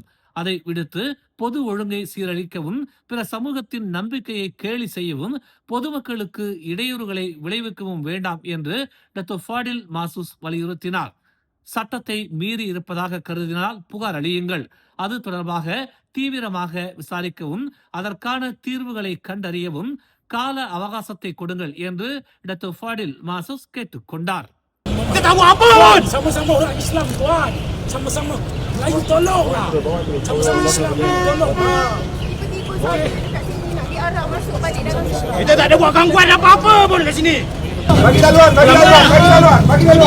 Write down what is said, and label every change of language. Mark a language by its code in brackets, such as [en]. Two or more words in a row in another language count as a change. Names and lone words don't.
[ta] அதை விடுத்து பொது ஒழுங்கை சீரழிக்கவும் பிற சமூகத்தின் நம்பிக்கையை கேலி செய்யவும் பொதுமக்களுக்கு இடையூறுகளை விளைவிக்கவும் வேண்டாம் என்று டத்தோ ஃபாடில் மாசூஸ் வலியுறுத்தினார். சட்டத்தை மீறி இருப்பதாக கருதினால் புகார் அளியுங்கள். அது தொடர்பாக தீவிரமாக விசாரிக்கவும் அதற்கான தீர்வுகளை கண்டறியவும் கால அவகாசத்தை கொடுங்கள் என்று டத்தோ ஃபாடில் மாசூஸ் கேட்டுக்கொண்டார். [ms] Kita tahu apa? Sama-sama orang Islam tuan. Sama-sama. Melayu tolong. Sama-sama Islam tolong. Tiba-tiba sampai dekat sini nak diarah masuk balik dalam Islam. Kita tak ada buat gangguan apa-apa pun kat sini. Bagi laluan, bagi laluan, bagi laluan, bagi laluan.